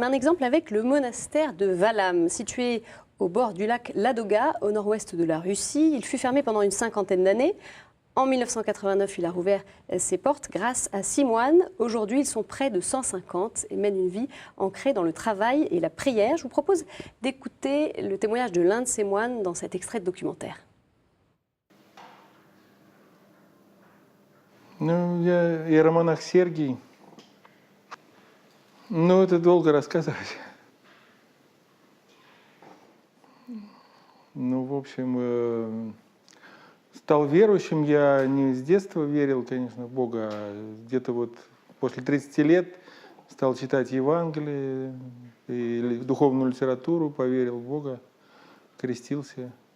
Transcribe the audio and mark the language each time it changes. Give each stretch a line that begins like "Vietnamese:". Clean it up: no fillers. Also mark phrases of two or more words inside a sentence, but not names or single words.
French: Un exemple avec le monastère de Valam, situé au bord du lac Ladoga, au nord-ouest de la Russie. Il fut fermé pendant une 50aine d'années. En 1989, il a rouvert ses portes grâce à 6 moines. Aujourd'hui, ils sont près de 150 et mènent une vie ancrée dans le travail et la prière. Je vous propose d'écouter le témoignage de l'un de ces moines dans cet extrait de documentaire.
Russian: Ну, я иеромонах Сергий. Ну, это долго рассказывать. Ну, в общем, стал верующим я не с детства верил, конечно, в Бога, а где-то вот после 30 лет стал читать Евангелие и духовную литературу, поверил в Бога, крестился.